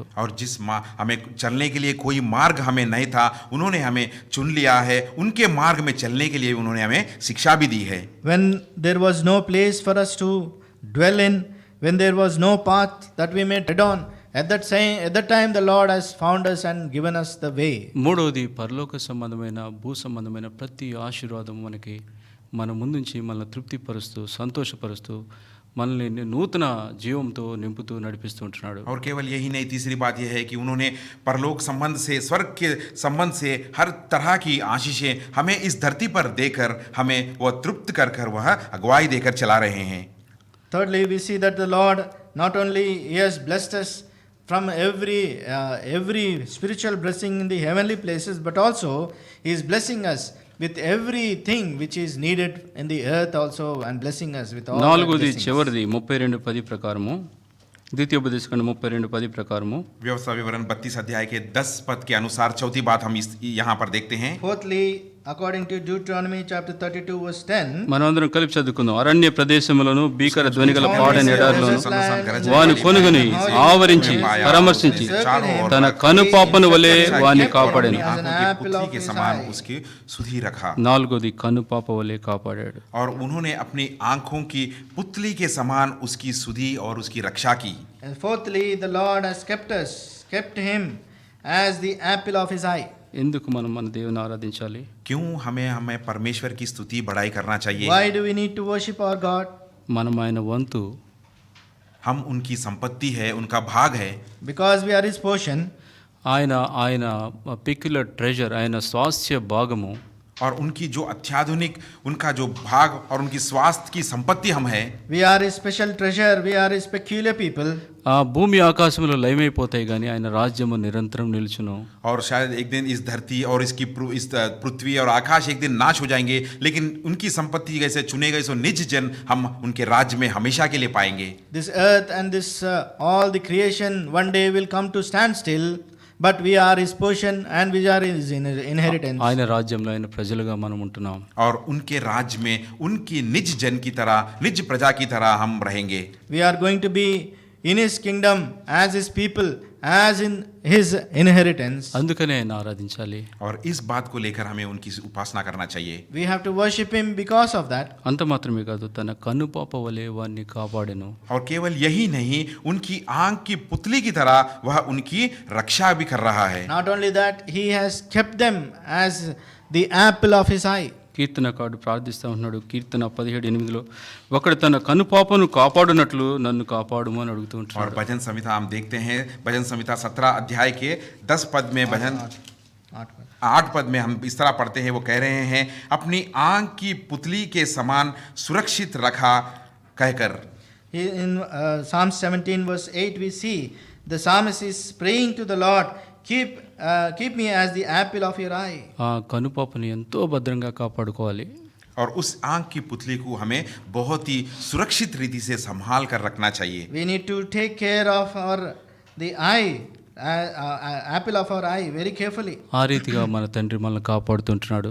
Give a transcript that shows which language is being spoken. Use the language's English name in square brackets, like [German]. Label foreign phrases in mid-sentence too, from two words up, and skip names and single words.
[Hindi] और हमें चलने के लिए कोई मार्ग हमें नहीं था, उन्होंने हमें चुन लिया है. उनके मार्ग में चलने के लिए उन्होंने हमें शिक्षा भी दी है. [English] When there was no place for us to dwell in, when there was no path that we may tread on, at that time the Lord has found us and given us the way. [Telugu] మూడవది, పరలోక సంబంధమైన భూ సంబంధమైన ప్రతి ఆశీర్వాదం మనకి మన ముందుంచి మనల్ని తృప్తిపరుస్తూ సంతోషపరుస్తూ మనల్ని నూతన జీవంతో నింపుతూ నడిపిస్తూ ఉంటున్నాడు. [Hindi] और केवल यही नहीं, तीसरी बात यह है कि उन्होंने परलोक संबंध से, स्वर्ग के संबंध से हर तरह की आशीषें हमें इस धरती पर देकर हमें वह तृप्त कर कर वह अगुवाई देकर चला रहे हैं. [English] Thirdly, we see that the Lord not only He has blessed us from every spiritual blessing in the heavenly places, but also He is blessing us with everything which is needed in the earth also, and blessing us with all [Telugu] నాలుగోది [English] blessings. [Telugu] చివరిది 32:10 ప్రకారము, ద్వితీయోపదేశకాండ 32:10 ప్రకారము, [Hindi] व्यवस्था विवरण 32 अध्याय के 10 पद के अनुसार चौथी बात हम यहाँ पर देखते हैं. [English] Fourthly, according to Deuteronomy chapter 32 verse 10, [Telugu] మనమందరం కలిపి చదువుకుందాం. అరణ్య ప్రదేశములను భీకర ధ్వనిగల పాడని ఎడారులను వాని వాని కొనుగొని ఆవరించి పరామర్శించి తన కనుపాపను వలె వాని కాపాడెను. [Hindi] पुतली के समान उसकी सुधि रखा. [Telugu] నాలుగోది, కనుపాప వలె కాపాడాడు. [Hindi] और उन्होंने अपनी आंखों की पुतली के समान उसकी सुधि और उसकी रक्षा की. [English] and fourthly, the Lord has kept him as the apple of His eye. [Telugu] ఎందుకు మనం మన దేవుని ఆరాధించాలి? [Hindi] क्यों हमें परमेश्वर की स्तुति बढ़ाई करना चाहिए? [English] Why do we need to worship our God? [Telugu] మనం ఆయన వంతు, [Hindi] हम उनकी संपत्ति है, उनका भाग है. [English] Because we are His portion. [Telugu] ఆయన [English] peculiar treasure, [Telugu] ఆయన స్వాస్థ్య భాగము. [Hindi] और उनकी जो अत्याधुनिक, उनका जो भाग और उनकी स्वास्थ्य की संपत्ति हम है. [English] We are His special treasure. We are His peculiar people. [Telugu] ఆ భూమి ఆకాశములు లయమైపోతాయి కానీ ఆయన రాజ్యము నిరంతరం నిలుచును. [Hindi] और शायद एक दिन इस धरती और इस पृथ्वी और आकाश एक दिन नाश हो जाएंगे, लेकिन उनकी संपत्ति जैसे चुने गए सो निज जन हम उनके राज्य में हमेशा के लिए पाएंगे. [English] This earth and this all the creation one day will come to stand still, but we are His portion and we are His inheritance. [Telugu] ఆయన రాజ్యంలో ఆయన ప్రజలుగా మనం ఉంటున్నాం. [Hindi] और उनके राज्य में उनकी निज जन की तरह, निज प्रजा की तरह हम रहेंगे. [English] We are going to be in His kingdom as His people, as in His inheritance. [Telugu] అందుకనే ఆయన ఆరాధించాలి. [Hindi] और इस बात को लेकर हमें उनकी उपासना करना चाहिए. [English] We have to worship Him because of that. [Telugu] అంత మాత్రమే కాదు, తన కనుపాప వలె వారిని కాపాడెను. [Hindi] और केवल यही नहीं, उनकी आंख की पुतली की तरह वह उनकी रक्षा भी कर रहा है. [English] Not only that, He has kept them as the apple of His eye. [Telugu] కీర్తనకారుడు ప్రార్థిస్తూ ఉన్నాడు. కీర్తన 17:8 ఒకడు తన కనుపాపను కాపాడునట్లు నన్ను కాపాడుము అని అడుగుతూ [Hindi] और [Telugu] ఉంటున్నాడు. [Hindi] भजन संहिता हम देखते हैं, भजन संहिता 17 अध्याय के 10 पद में, भजन 8 पद में हम इस तरह पढ़ते हैं. वो कह रहे हैं, अपनी आंख की पुतली के समान सुरक्षित रखा कहकर. [English] In Psalm 17 verse 8 we see the psalmist is praying to the Lord, keep me as the apple of your eye. [Telugu] ఆ కనుపాపను ఎంతో భద్రంగా కాపాడుకోవాలి. [Hindi] और उस आंख की पुतली को हमें बहुत ही सुरक्षित रीति से संभाल कर रखना चाहिए. [English] We need to take care of the eye, apple of our eye very carefully. [Telugu] ఆ రీతిగా మన తండ్రి మనల్ని కాపాడుతుంటున్నాడు.